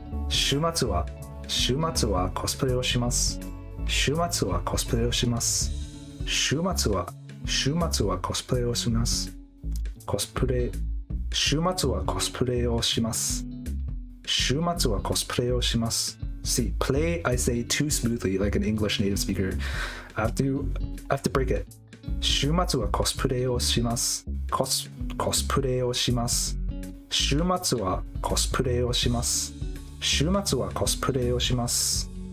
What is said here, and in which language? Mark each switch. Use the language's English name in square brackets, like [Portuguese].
[Japanese] 週末はコスプレをします。週末はコスプレをします。週末はコスプレをします。週末はコスプレをします。週末はコスプレをします。 [English] See, play I say too smoothly like an English native speaker. I have to break it. [Japanese] 週末はコスプレをします。コスプレをします。週末はコスプレをします。週末はコスプレをします。